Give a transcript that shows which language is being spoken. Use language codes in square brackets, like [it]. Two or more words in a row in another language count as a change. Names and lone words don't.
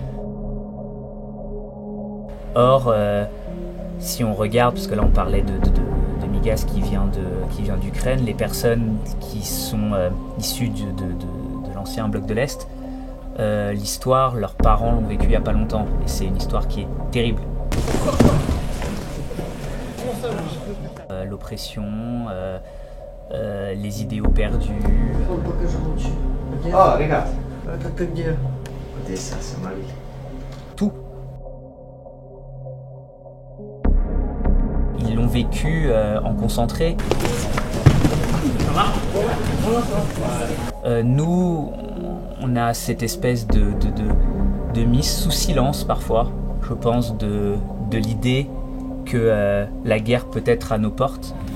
[fr] Or, si on regarde, parce que là on parlait de Migas qui vient d'Ukraine, les personnes qui sont issues de l'ancien bloc de l'Est, l'histoire, leurs parents l'ont vécu il n'y a pas longtemps, et c'est une histoire qui est terrible. L'oppression, les idéaux perdus. Ah, regarde. [ru] Это ты где? [fr] Odessa, c'est ma ville. Tout. Ils l'ont vécu en concentré. Nous, on a cette espèce de mise sous silence parfois, je pense, de l'idée que la guerre peut être à nos portes.